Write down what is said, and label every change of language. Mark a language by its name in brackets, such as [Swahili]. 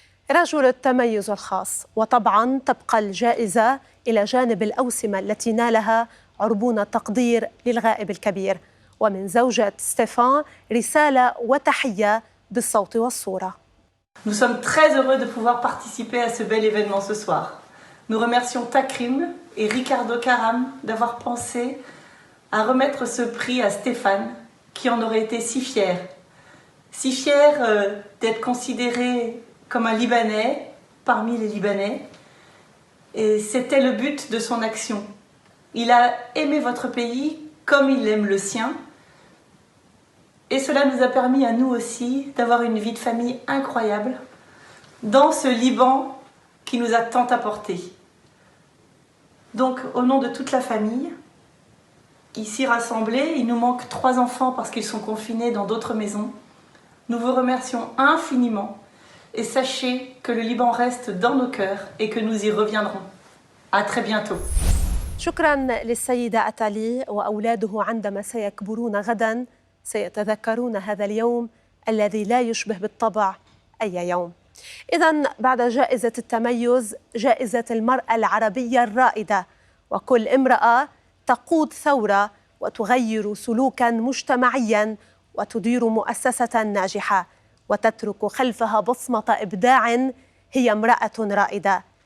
[Arabic] رجل التميز الخاص، وطبعا تبقى الجائزة إلى جانب الأوسمة التي نالها عربون تقدير للغائب الكبير. ومن زوجة ستيفان رسالة وتحية بالصوت والصورة. [French] Nous sommes très heureux de pouvoir participer à ce bel événement ce soir. Nous remercions Takrim et Ricardo Karam d'avoir pensé à remettre ce prix à Stéphane, qui en aurait été si fier. Si fier d'être considéré comme un Libanais parmi les Libanais. Et c'était le but de son action. Il a aimé votre pays comme il aime le sien. Et cela nous a permis à nous aussi d'avoir une vie de famille incroyable dans ce Liban qui nous a tant apporté. Donc, au nom de toute la famille, ici rassemblés, il nous manque 3 enfants parce qu'ils sont confinés dans d'autres maisons. Nous vous remercions infiniment et sachez que le Liban reste dans nos cœurs et que nous y reviendrons. À très bientôt. [Arabic] شكرا للسيدة أتالي. وأولاده عندما سيكبرون غدا سيتذكرون هذا اليوم الذي لا يشبه بالطبع أي يوم. إذن بعد جائزة التميز جائزة المرأة العربية الرائدة، وكل امرأة تقود ثورة وتغير سلوكا مجتمعيا وتدير مؤسسة ناجحة وتترك خلفها بصمة إبداع هي امرأة رائدة.